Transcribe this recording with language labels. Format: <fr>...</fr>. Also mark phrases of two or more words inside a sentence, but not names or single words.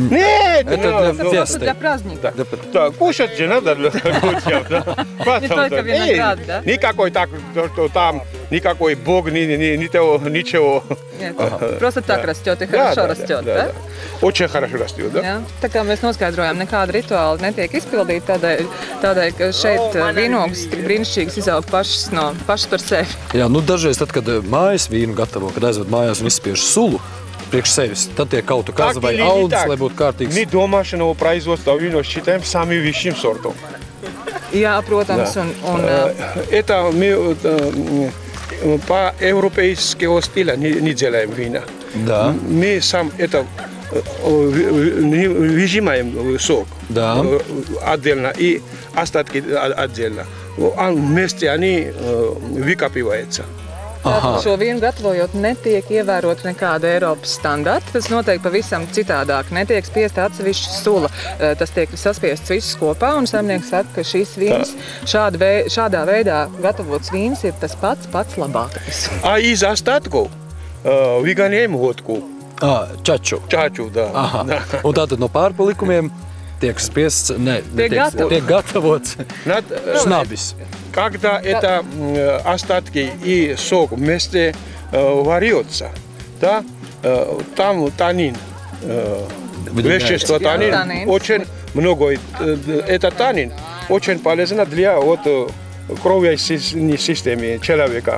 <ru>Нет, это просто для праздника. Да, кушать же надо людям. Не только виноград, да? Никакой так, что там, никакой бог, ничего. Нет, просто так растет и хорошо растет, да? Очень хорошо растет, да?</ru> <lv>Jā, tā kā mēs noskaidrojām, nekāda rituāla netiek izpildīta, tādēļ, ka šeit vīnogas tik brīnišķīgas izaug pašas par sevi. Jā, dažreiz tad, kad mājas vīnu gatavo, kad aizved mājās un izspiež sulu priekš sevis, tad tiek kaut kaza vai audzes, lai būtu kārtīgs.</lv> <ru>Мы домашнего производства вино считаем самым высшим сортом.</ru> <lv>Jā, protams, un...</lv> <ru>Это мы по европейского стиля не делаем вина. Да. Мы сам это выжимаем сок отдельно и остатки отдельно. Вместе они выкапываются.</ru> <lv>Šo vīnu gatavojot netiek ievērot nekāda Eiropas standarta. Tas notiek pavisam citādāk. Netiek spiesta atsevišķa sula. Tas tiek saspiests viss kopā, un saimnieks saka, ka šīs vīns, šādā veidā gatavots vīns ir tas pats labākais.</lv> <ru>А из остатков выгоняем водку.</ru> <lv>Čaču.</lv> <ru>Čaču, да. Да.</ru> <lv>Un tātad no pārpalikumiem tiek spiests, tiek gatavots šnabis.</lv> <ru>Когда это остатки и сок вместе варится, да, там танин, вещество танин, очень много. Это танин очень полезно для кровной системы человека.</ru>